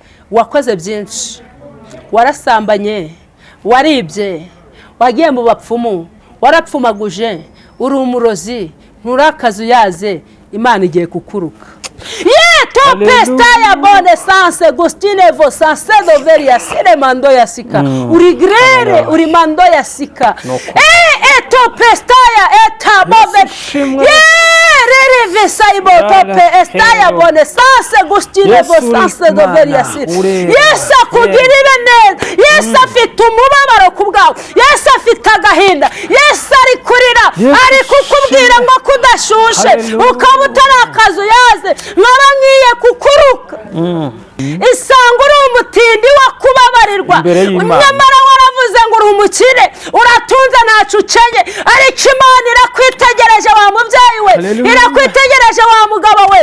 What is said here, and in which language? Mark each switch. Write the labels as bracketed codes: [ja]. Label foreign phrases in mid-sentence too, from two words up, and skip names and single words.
[rw] wakoze byinshi, warasambanye, waribye, wagiye mu bapfumu, warapfumaguje, uri umurozi, nturakazu yaze, Imana igiye kukuruka. To pesta bonne sanse Gustine vo sanse doveria sire mando ya sika uri grere uri mando ya sika to pesta eta bobe rere vesaibo to pesta bonne sanse Gustine vo sanse doveria sire Yesu akugirire neza, Yesu afite umubabaro kubwawe, Yesu afite agahinda, Yesu ari kurira, ari kukubwira ngo kudashushe ukaba utarakazu yaze nkaba ngiye kukuruka. Isanga uri umutindi wo kubabarirwa, nyamara waravuze ngo uri umukire, uratunze ntacu ukenye, ariko Imana irakwitegereje wa mubyeyi we, irakwitegereje wa mugabo we.